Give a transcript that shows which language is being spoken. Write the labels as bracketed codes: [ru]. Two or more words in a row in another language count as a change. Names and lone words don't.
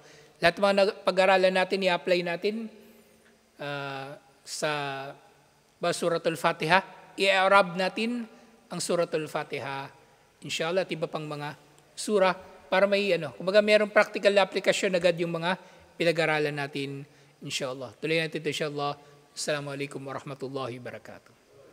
[tl] Lahat ng mga pag-aralan natin, i-apply natin sa Suratul Fatiha. I-arab natin ang Suratul Fatiha inshallah at iba pang mga surah para may kumbaga mayroong practical application agad yung mga pinag-aralan natin inshallah. Tuloy natin ito inshallah. [ar] السلام عليكم ورحمة الله وبركاته.